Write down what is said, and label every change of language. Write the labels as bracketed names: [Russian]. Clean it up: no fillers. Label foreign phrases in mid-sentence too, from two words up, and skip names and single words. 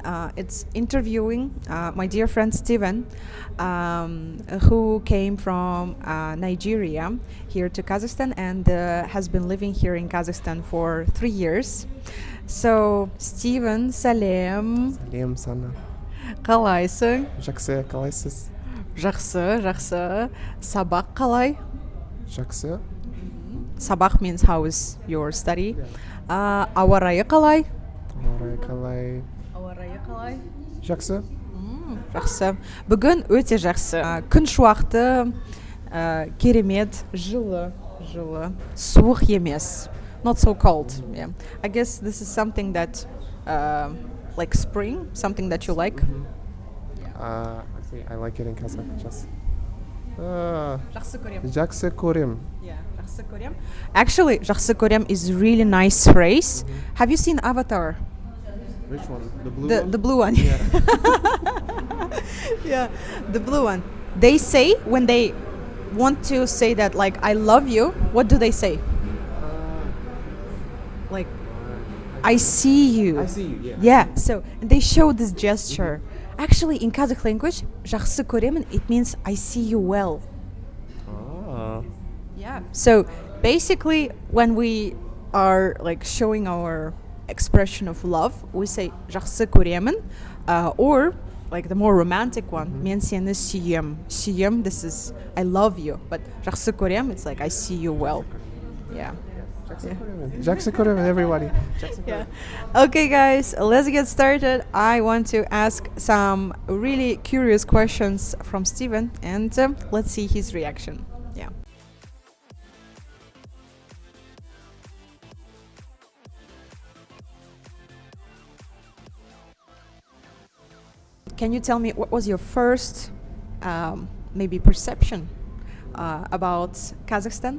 [English] It's interviewing my dear friend Steven, who came from Nigeria here to Kazakhstan and has been living here in Kazakhstan for 3 years. So Steven, salam. [Kazakh] Сәлем саған. Қалайсың? Жақсы, қалайсыз? Жақсы. Сабақ қалай? Жақсы. [English] Сабақ means how is your study? [Kazakh] Ауа райы қалай? Ауа райы қалай? Жақсы. Жақсы. Бүгін өте жақсы. Күн шуақты, керемет, жылы. Суық емес. [English] Not so cold. Yeah. I guess this is something that like spring, something that you like. I like it in Kazakh. [Kazakh] Жақсы көрем. Жақсы көрем. [English] Yeah, [Kazakh] жақсы көрем. [English] Actually, [Kazakh] жақсы көрем [English] is really nice phrase. Have you seen Avatar? Which one? The blue one? The blue one. Yeah. Yeah, the blue one. They say when they want to say that like I love you, what do they say? Like I see you. I see you, yeah. Yeah, so and they show this gesture. Actually, in Kazakh language, [Kazakh] жақсы көремін, [English] it means I see you well. Yeah. So basically, when we are like showing our expression of love, we say [Kazakh] жақсы көремін, [English] or like the more romantic one, [Kazakh] мен сені сүйем. Сүйем, [English] this is I love you, but [Kazakh] жақсы көрем, [English] it's like I see you well. Yeah. [Kazakh] Жақсы көремін, [English] everybody. Yeah. Okay, guys, let's get started. I want to ask some really curious questions from Steven, and let's see his reaction. Yeah. Can you tell me what was your first, maybe perception about Kazakhstan?